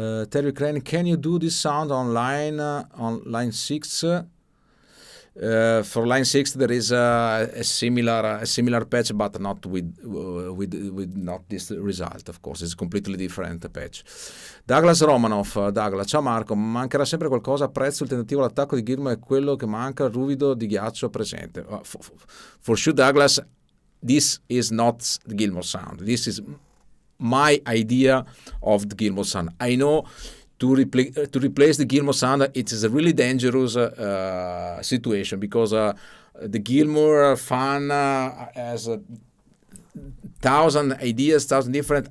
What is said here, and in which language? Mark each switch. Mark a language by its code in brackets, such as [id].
[en] Terry Crane, can you do this sound on line 6? For line 6 there is a similar patch, but not with not this result, of course. It's a completely different patch. [it] Douglas Romanoff, Douglas, ciao Marco, mancherà sempre qualcosa, apprezzo il tentativo all'attacco di Gilmour, è quello che manca, il ruvido di ghiaccio presente. [en] For sure, Douglas, this is not the Gilmour sound. This is my idea of the Gilmour sound. I know to replace the Gilmour sound, it is a really dangerous situation, because the Gilmour fan has 1,000 ideas, 1,000 different.